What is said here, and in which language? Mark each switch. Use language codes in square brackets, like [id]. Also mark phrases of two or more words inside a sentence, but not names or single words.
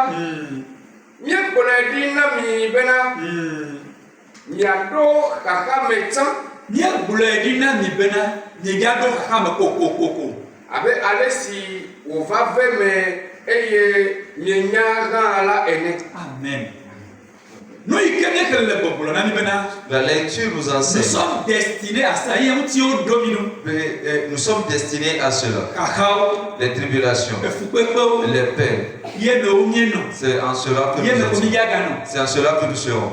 [ee] Mien bonedi na mi bena. Miado kaka metan. Mien bonedi na mi bena. Miado kaka me koko. Abe alesi o va ve me eye mienya la ene. [fr] Amen. La lecture nous enseigne. Nous sommes destinés à ça. Nous sommes destinés à cela. Les tribulations, les peines. C'est en cela que nous serons.